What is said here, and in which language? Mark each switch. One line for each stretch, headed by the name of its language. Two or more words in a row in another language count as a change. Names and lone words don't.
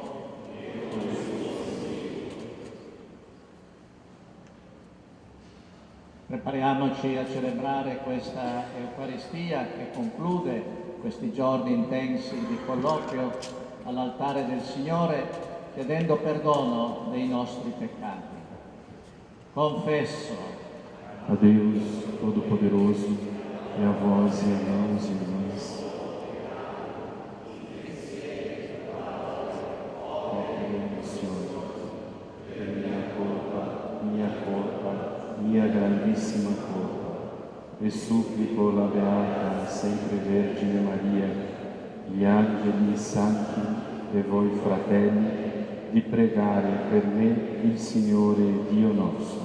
Italian: Prepariamoci a celebrare questa Eucaristia che conclude questi giorni intensi di colloquio all'altare del Signore, chiedendo perdono dei nostri peccati.
Portuguese: Confesso a Deus Todo-Poderoso e a vós, irmãos e irmãs,
Italian: mia grandissima colpa, e supplico la Beata sempre Vergine Maria, gli angeli e i santi e voi fratelli, di pregare per me il Signore Dio nostro.